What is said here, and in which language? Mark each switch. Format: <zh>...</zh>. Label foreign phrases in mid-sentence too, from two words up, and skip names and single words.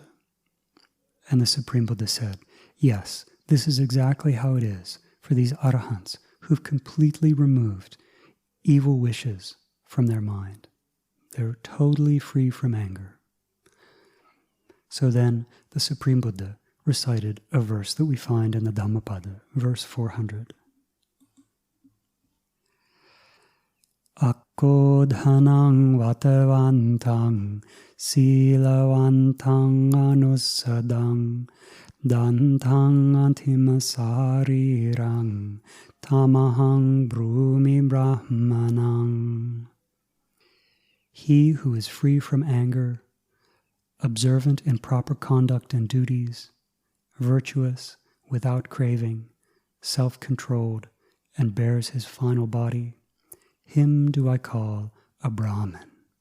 <en>And the Supreme Buddha said, "Yes, this is exactly how it is for these Arahants who've completely removed evil wishes from their mind. They're totally free from anger." So then the Supreme Buddha recited a verse that we find in the Dhammapada, verse 400.</en> <pi>Akkodhanang vatavantang silavantang anussadang dantang antimasarirang tamahang brumi brahmanang.</pi> <en>He who is free from anger, observant in proper conduct and duties, virtuous, without craving, self-controlled, and bears his final body, him do I call a Brahmin.</en>